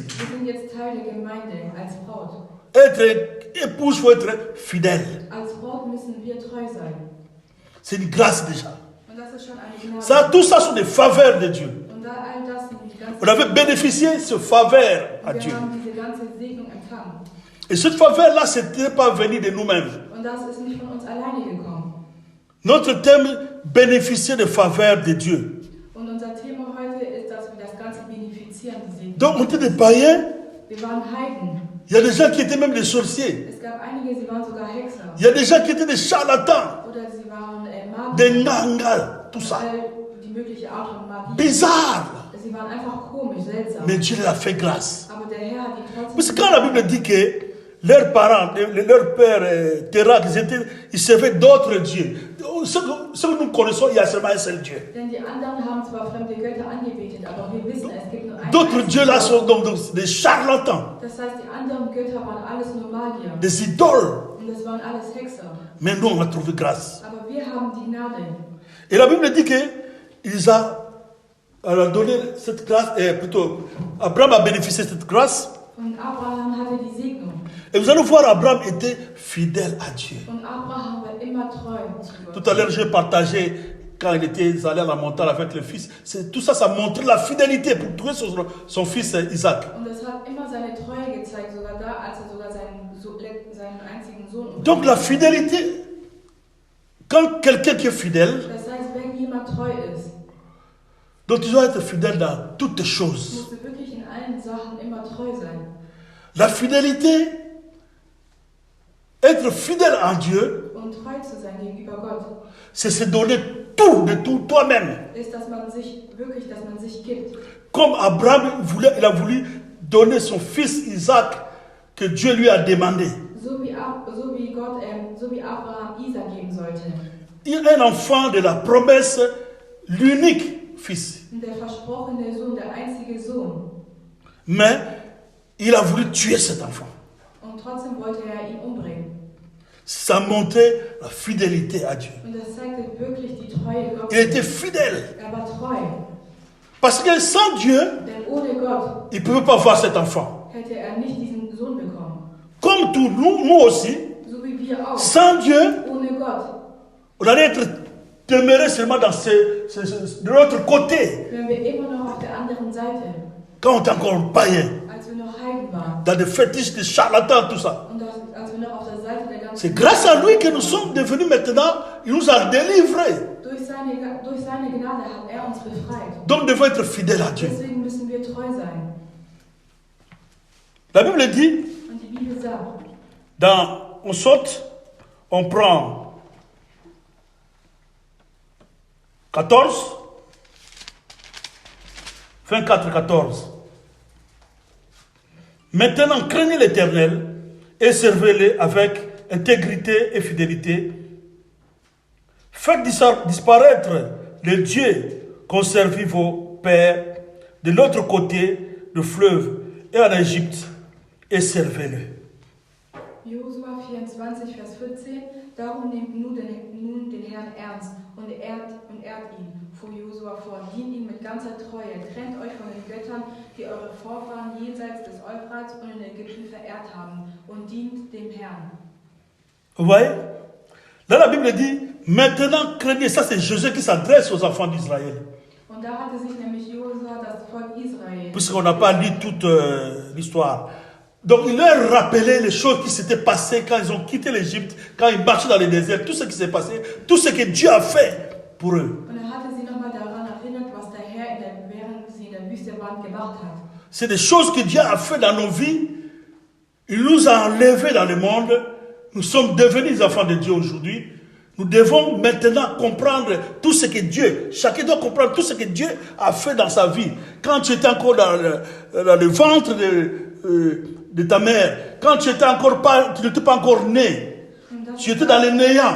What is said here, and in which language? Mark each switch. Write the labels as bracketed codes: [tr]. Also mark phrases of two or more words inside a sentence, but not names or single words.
[de] Wir sind jetzt Teil der Gemeinde als Braut. [fr] Être épouse, il faut être fidèle. [de] Als Braut müssen wir treu sein. [fr] C'est une grâce déjà. [de] Und das ist schon eine Gnade. [fr] Ça, tout ça sont des faveurs de Dieu. [de] Und da all das sind die ganzen [fr] On avait bénéficié de ce faveur à [de] wir [fr] Dieu. [de] haben diese ganze Segnung empfangen. [fr] Et cette faveur-là, ce n'était pas venu de nous-mêmes. [de] Und das ist nicht von uns alleine gekommen. [fr] Notre thème, bénéficier des faveurs de Dieu. [de] Und unser Thema heute ist, dass wir das Ganze benefizieren, die Segnung. [fr] Donc, on était des païens. [de] Wir waren Heiden. [fr] Il y a des gens qui étaient même des sorciers. [de] Es gab einige, sie waren sogar Hexer. [fr] Il y a des gens qui étaient des charlatans, [de] Oder sie waren Magier. [fr] des nangas, tout ça. [de] All die mögliche Art von Magie. [fr] Bizarre. [de] Sie waren einfach komisch, seltsam. [fr] Mais Dieu leur a fait grâce. [de] Aber der Herr hat die [fr] Parce [de] trotzdem... [fr] que quand la Bible dit que leurs parents, leur père Terach, ils servaient d'autres dieux. Ce que nous connaissons, il y a seulement un seul Dieu. [de] Denn die anderen haben zwar fremde Götter angebetet, aber wir wissen, es gibt nur einen [fr] D'autres [de] einzigen [fr] dieux là [de] Gott. [fr] sont donc des charlatans, [de] Das heißt, die anderen Götter waren alles nur Magier. [fr] des idoles. [de] Und das waren alles Hexer. [fr] Mais nous, on a trouvé grâce. [de] Aber wir haben die Gnade. [fr] Et la Bible dit que elle a donné cette grâce, plutôt, Abraham a bénéficié de cette grâce. [de] Und Abraham hatte die Segnung. [fr] Et vous allez voir, Abraham était fidèle à Dieu. [de] Und Abraham war immer treu zu Gott. [fr] Tout à l'heure, j'ai partagé quand il était allé à la montagne avec le fils. Tout ça, ça montrait la fidélité pour trouver son fils Isaac. [de] Und das hat immer seine Treue gezeigt, sogar da, als sogar seinen einzigen Sohn. [fr] Donc la fidélité, quand quelqu'un qui est fidèle, [de] Das heißt, wenn jemand treu ist, [fr] donc tu dois être fidèle dans toutes choses. [de] musst du wirklich in allen Sachen immer treu sein. [fr] La fidélité, être fidèle en Dieu, [de] Und treu zu sein gegenüber Gott, [fr] c'est se donner tout de tout toi-même. [de] ist, dass man sich gibt. [fr] Comme Abraham il a voulu donner son fils Isaac que Dieu lui a demandé. [de] So wie Abraham Isaac geben sollte. [fr] Il est un enfant de la promesse, l'unique fils. [de] Und der versprochene Sohn, der einzige Sohn. [fr] Mais il a voulu tuer cet enfant. [de] Und trotzdem wollte er ihn umbringen. [fr] Ça montrait la fidélité à Dieu. [de] Und das zeigte wirklich die Treue Gottes. [fr] Il était fidèle. [de] Er war treu. [fr] Parce que sans Dieu, [de] Denn ohne Gott [fr] il ne pouvait pas voir cet enfant. [de] hätte er nicht diesen Sohn bekommen. [fr] Comme nous aussi, [de] So wie wir auch. [fr] sans Dieu, [de] Ohne Gott. [fr] on allait être demeuré seulement dans de l'autre côté. [de] Wären wir immer noch auf der anderen Seite, [fr] Quand on était encore païen, [de] als wir noch Heiden waren. [fr] dans des fétiches, des charlatans, tout ça. [de] Und als wir noch auf der Seite der [fr] C'est [de] ganzen [fr] grâce à lui que nous sommes devenus maintenant, il nous a délivrés. [de] durch seine Gnade hat er uns befreit. [fr] Donc nous devons être fidèles à Dieu. [de] Deswegen müssen wir treu sein. [fr] La Bible dit, [de] Und die Bibel sagt, [fr] on saute, on prend 14, 24, 14. Maintenant, craignez l'Éternel et servez-le avec intégrité et fidélité. Faites disparaître les dieux qu'ont servi vos pères de l'autre côté du fleuve et en Égypte et servez-le. [de] Josua 24, Vers 14, darum nehmt nun den Herrn ernst und ehrt ihn, fuhr Josua fort, dient ihn mit ganzer Treue, trennt euch von den Göttern, die eure Vorfahren jenseits des Euphrats und in Ägypten verehrt haben, und dient dem Herrn. [fr] Vous voyez? Là, la Bible dit, maintenant craignez, ça c'est Josué qui s'adresse aux enfants d'Israël. [de] Und da hatte sich nämlich Josua das Volk Israel, [fr] Puisqu'on n'a pas lu toute l'histoire. Donc il leur rappelait les choses qui s'étaient passées quand ils ont quitté l'Égypte, quand ils marchaient dans le désert, tout ce qui s'est passé, tout ce que Dieu a fait pour eux. [de] und er hatte sie nochmal daran erinnert, was der Herr, während sie in der Wüste waren, gemacht hat. [fr] C'est des choses que Dieu a fait dans nos vies. Il nous a enlevés dans le monde. Nous sommes devenus des enfants de Dieu aujourd'hui. Nous devons maintenant comprendre tout ce que Dieu, chacun doit comprendre tout ce que Dieu a fait dans sa vie. Quand tu étais encore dans le ventre de ta mère, quand tu n'étais pas encore né, tu étais dans le néant.